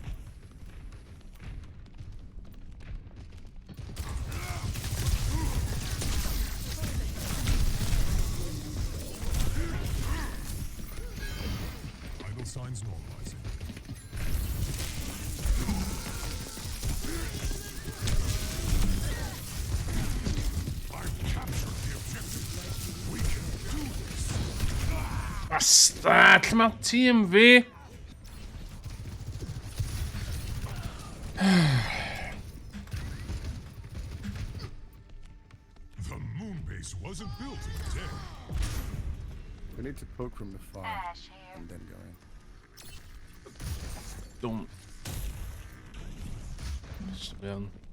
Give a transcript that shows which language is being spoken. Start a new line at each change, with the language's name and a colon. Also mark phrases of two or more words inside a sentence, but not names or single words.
English: Vital signs normalizing. I've captured the objective. We can do this. Bastard!
Welsh: Lle mae tîm fi?
English: The moon base wasn't built in a day. we need to poke from the far and then go in. Don't. Sven.